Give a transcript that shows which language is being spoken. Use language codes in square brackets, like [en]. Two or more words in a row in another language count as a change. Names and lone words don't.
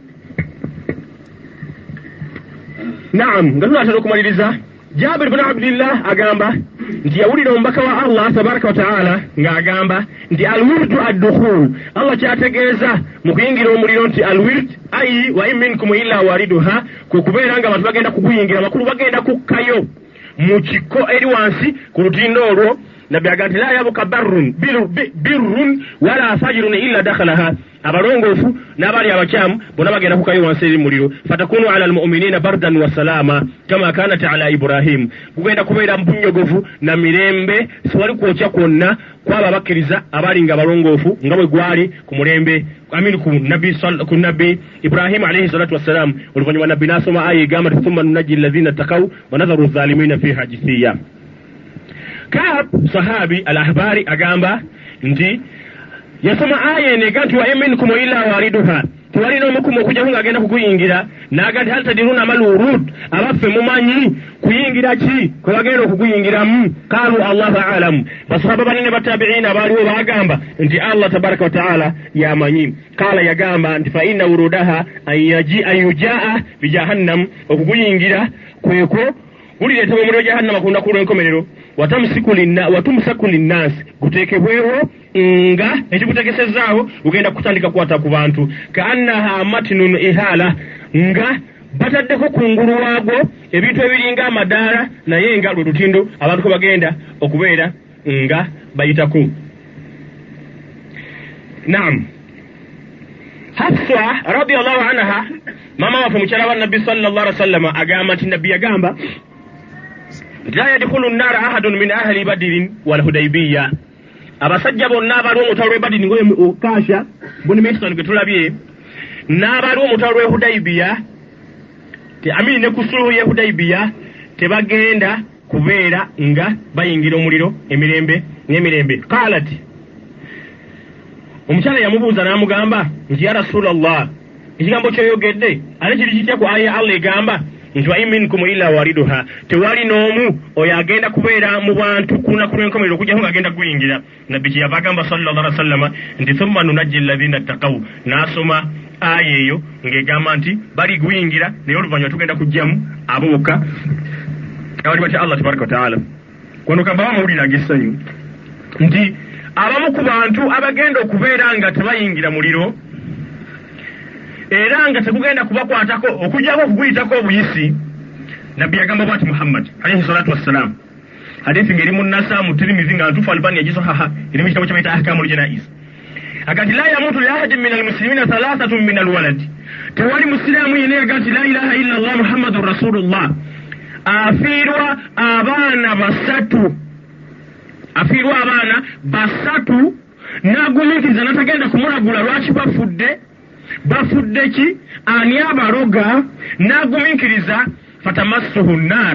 [lg] Naam, nga tunaatera okumaliriza, Jabir bin Abdillah agamba nti yawulira omubaka wa Allah [ar] تبارك وتعالى [lg] ng'agamba nti [ar] الورود الدخول. [lg] Allah kyategeeza mu kuyingira omuliro nti [ar] الورود أي وإن منكم إلا واردها, [lg] kukubeera nga abantu bagenda kuguyingira, makulu bagenda kukkayo mu kiko eri wansi ku lutindo olwo. [ar] Nabbi agamba لا يبقى بر ولا فاجر إلا دخلها. [lg] Abalongoofu n'abali abakyamu bonna bagenda kukayo wansi eri muliro. [ar] فتكون على المؤمنين بردا وسلاما كما كانت على إبراهيم. [lg] Kugenda kubeera mbunyogovu na mirembe, siwali kwokya kwonna kwaba bakkiriza abali nga balongoofu nga bwe gwali ku mulembe amini ku nabbi Ibrahim [ar] عليه الصلاة والسلام. [lg] Oluvannyuma nabbi n'asoma aya egamba [ar] ثم ننجي الذين اتقوا ونذر الظالمين فيها جثيا. [lg] Kaab [ar] صاحب الأحبار [lg] agamba nti yasoma aya enega nti [ar] و منكم إلا واردها, [lg] tewali n'omukumu okujja ng'agenda kukuyingira. N'agamba nti [ar] هل تدرون ما الورود, [lg] abaffe mumanyi kuyingira ki kwe bagenda okukuyingiramu? [ar] قالوا الله أعلم. [lg] Basahaba banene batabiina abaaliwo baagamba nti Allah [ar] تبارك وتعالى [lg] yamanyi. [ar] Qaala yagamba nti فإن ورودها أن يجاء بجهنم, [lg] okukuyingira kweko kulireetebwa omuliro jahannama ku lunaku lw'enkomerero. [ar] وتمسك للناس, [lg] kuteekebwewo nga ekikutegesezaawo ugenda kutandika kukwata ku bantu. [ar] كأنها متن إهالة, [lg] nga bataddeko kungulu waagwo ebintu ebiringa amadaala naye nga lwe lutindo abantu kwe bagenda okubeera nga bayitaku. Naam, Hafsa [ar] رضي الله عنها [lg] mama waffe mukyala wa Nabbi [ar] صلى الله عليه وسلم [lg] agamba nti Nabbi yagamba [ar] لا يدخل النار أحد من أهل بدر والحديبية. [lg] Abasajja bonna abali omutalo lw'e Badiri ngoye Kasha buni Mason ke tulabye n'abali omutalo lw'e Hudaybiyya amini ne kusuluhu ye Hudaybiyya tebagenda kubeera nga bayingira omuliro emirembe n'emirembe. Qalat, omukyala yamubuuza n'amugamba nti [ar] يا رسول الله, [lg] ekigambo kyoyogedde ate kiri kitya ku aya Allah egamba nti [ar] وإن منكم إلا واردها, [lg] tewali n'omu oyo agenda kubeera mu bantu ku lunaku lw'enkomerero okujjako ng'agenda kuyingira. Nabbi kyeyava agamba [ar] صلى الله عليه وسلم [lg] nti [ar] ثم ننجي الذين اتقوا, [lg] n'asoma aya eyo ng'egamba nti bali kuyingira naye oluvannyuma tugenda kujjamu abo bokka abali batya Allah [ar] تبارك وتعالى. [lg] Kwano kamba bamawulire ag'essanyu nti abamu ku bantu abagenda okubeera nga tebayingira muliro era nga tegugenda kubakwatako okujjako okuguyitako obuyisi. Nabbi yagamba bwati Muhammad [ar] عليه الصلاة والسلام, [lg] hadithi ngeri mu Nasa mu Tirmidhi nga Antufu Albani yagisahaha iri mu kitabo ky'abayita [ar] أحكام الجنائز. أجل لا يموت لأحد من المسلمين ثلاثة من الولد, [lg] tewali muslimu yene agati [ar] لا إله إلا الله محمد رسول الله [lg] afiirwa abaana basatu n'agumikiriza n'atagenda kumulagula lwaki bafudde ki ani abaroga n'agumikiriza [ar] فتمسه النار.